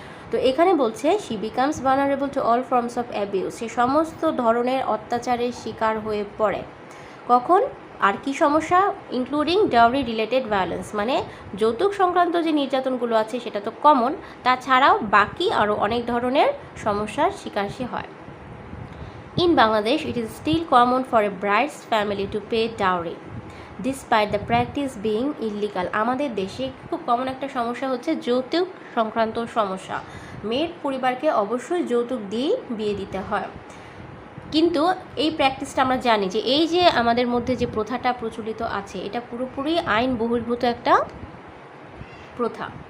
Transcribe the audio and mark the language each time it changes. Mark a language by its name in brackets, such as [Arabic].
[Bangla] তো এখানে বলছে [English] she becomes vulnerable to all forms of abuse, [Bangla] সে সমস্ত ধরনের অত্যাচারের শিকার হয়ে পড়ে। কখন আর কি সমস্যা? [English] including dowry related violence, [Bangla] মানে যৌতুক সংক্রান্ত যে নির্যাতনগুলো আছে সেটা তো কমন, তাছাড়াও বাকি আরও অনেক ধরনের সমস্যার শিকার সে হয়। [English] In Bangladesh, it is still common for a bride's family to pay dowry, despite the practice being illegal. [Bangla] আমাদের দেশে খুব কমন একটা সমস্যা হচ্ছে যৌতুক সংক্রান্ত সমস্যা। মেয়ের পরিবারকে অবশ্যই যৌতুক দিয়ে বিয়ে দিতে হয়, কিন্তু এই প্র্যাকটিসটা আমরা জানি যে এই যে আমাদের মধ্যে যে প্রথাটা প্রচলিত আছে, এটা পুরোপুরি আইন বহির্ভূত একটা প্রথা।